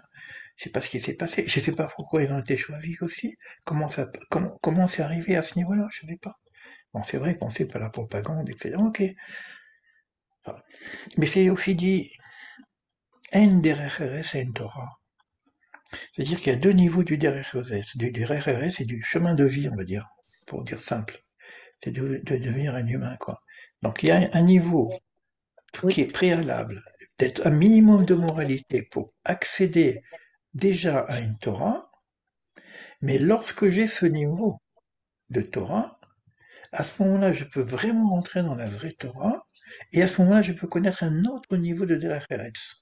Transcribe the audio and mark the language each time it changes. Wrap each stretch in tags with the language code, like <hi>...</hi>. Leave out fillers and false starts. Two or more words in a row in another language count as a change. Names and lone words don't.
<fr>Je sais pas ce qui s'est passé. Je sais pas pourquoi ils ont été choisis aussi. Comment c'est arrivé à ce niveau-là, je sais pas. Bon, c'est vrai qu'on sait pas la propagande, etc. Ok. Enfin, mais c'est aussi dit, en</fr> <he>דרך ארץ</he> <fr>en Torah. C'est-à-dire qu'il y a deux niveaux du</fr> <he>דרך ארץ,</he> <fr>du</fr> <he>דרך ארץ</he> <fr>et du chemin de vie, on va dire, pour dire simple. C'est de devenir un humain, quoi. Donc il y a un niveau qui Oui. est préalable, d'être un minimum de moralité pour accéder déjà à une Torah, mais lorsque j'ai ce niveau de Torah, à ce moment-là, je peux vraiment rentrer dans la vraie Torah, et à ce moment-là, je peux connaître un autre niveau de</fr> <he>דרך ארץ.</he>